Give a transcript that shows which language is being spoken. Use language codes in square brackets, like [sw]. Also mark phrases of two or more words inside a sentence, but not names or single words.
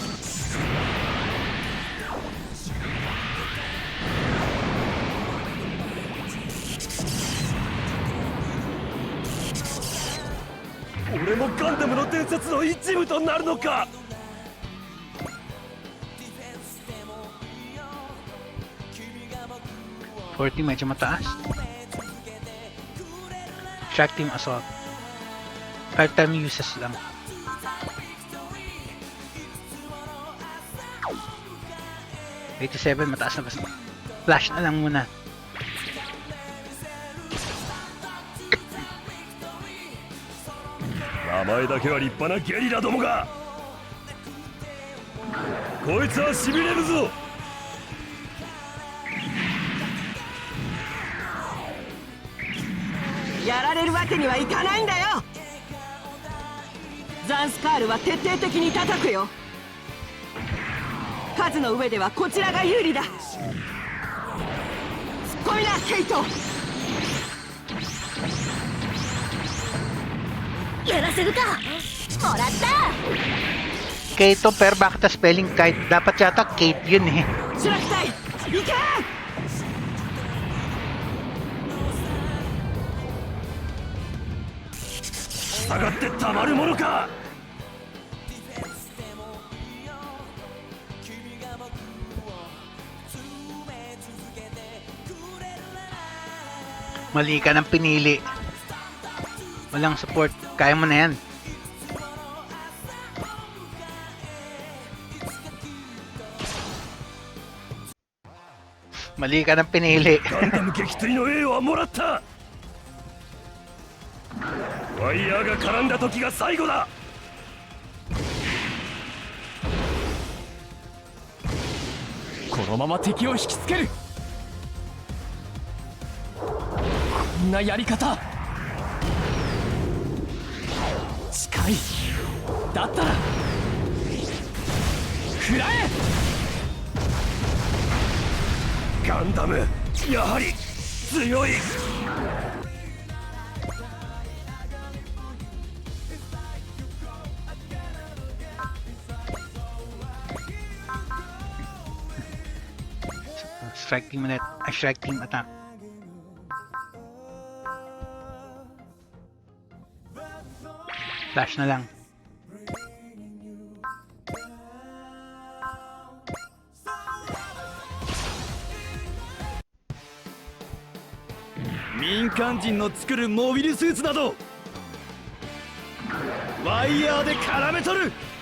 [ja] 俺もガンダムの伝説の一部となるのか。 [tl] 40 medyo mataas. [en] Track team assault. 5 time uses lang. [tl] $87 mataas na basta. Flash na lang muna. [ja] 名前だけは立派なゲリラどもが。こいつはしびれるぞ。やられるわけにはいかないんだよ。ザンスカールは徹底的に叩くよ。数の上ではこちらが有利だ。突っ込みなケイト。やらせるか。もらった。 [tl] Kato, pero bakit na spelling kahit dapat yata Kate yun eh. [ja] シュラク隊行け。下がってたまるものか。 [tl] Mali ka ng pinili. Walang support. Kaya mo na yan. Mali ka ng pinili. [ja] ガンダム撃墜の栄誉はもらった。ワイヤーが絡んだ時が最後だ。このまま敵を引きつける。こんなやり方近い。だったら食らえ。ガンダムやはり強い。 [en] Strike team ulit. Ay, strike team attack. Flash [tl] na lang. [ja] 民間人の作るモビルスーツなどワイヤーで絡めとる。